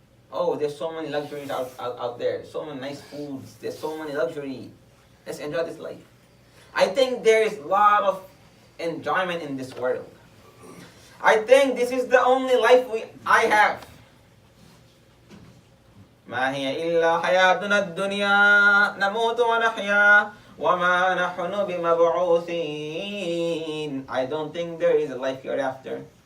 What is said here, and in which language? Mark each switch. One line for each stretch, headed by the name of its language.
English: Oh, there's so many luxuries out there. So many nice foods. There's so many luxury. Let's enjoy this life. I think there is a lot of enjoyment in this world. I think this is the only life I have.
Arabic: ما هي إلا حياتنا الدنيا نموت ونحيا وما نحن بمبعوثين.
English: I don't think there is a life hereafter.